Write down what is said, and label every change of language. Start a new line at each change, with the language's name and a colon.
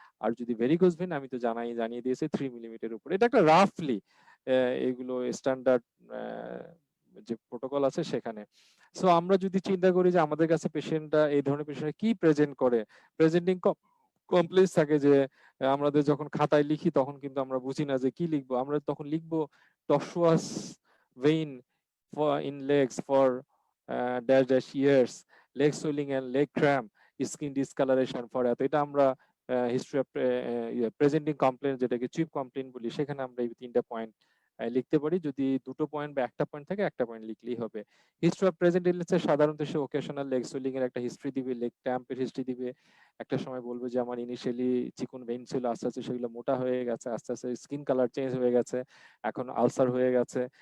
Bangla: আর যদি varicose when, আমি তো জানিয়ে দিয়েছি 3 মিলিমিটার উপরে। এটা একটা রাফলি এগুলো স্ট্যান্ডার্ড যে প্রোটোকল আছে সেখানে। সো আমরা যদি চিন্তা করি যে আমাদের কাছে পেশেন্টরা এই ধরনের পেশেন্ট কি প্রেজেন্ট করে, প্রেজেন্টিং কমপ্লেক্স থাকে যে আমাদের যখন খাতায় লিখি তখন কিন্তু আমরা বুঝি না যে কি লিখবো। আমরা তখন লিখবো
English: tortuous vein in legs for dash dash years, leg swelling and leg cramp, skin discoloration for
Bangla: এত। এটা আমরা হিস্ট্রি অফ প্রেজেন্টিং কমপ্লেন, যেটাকে চিফ কমপ্লেন বলি, সেখানে আমরা এই 3টা পয়েন্ট লিখতে পারি। যদি 2টো পয়েন্ট বা একটা পয়েন্ট থাকে, একটা পয়েন্ট লিখলেই হবে। হিস্ট্রি অফ প্রেজেন্ট ইলনেসে সাধারণত সে ওকেশনাল লেগ সুইলিং এর একটা হিস্ট্রি দিবে, লেগ ক্র্যাম্পের হিস্ট্রি দিবে। একটা সময় বলবে যে আমার ইনিশিয়ালি চিকন ভেইন ছিল, আস্তে আস্তে সেগুলো মোটা হয়ে গেছে, আস্তে আস্তে স্কিন কালার চেঞ্জ হয়ে গেছে, এখন আলসার হয়ে গেছে।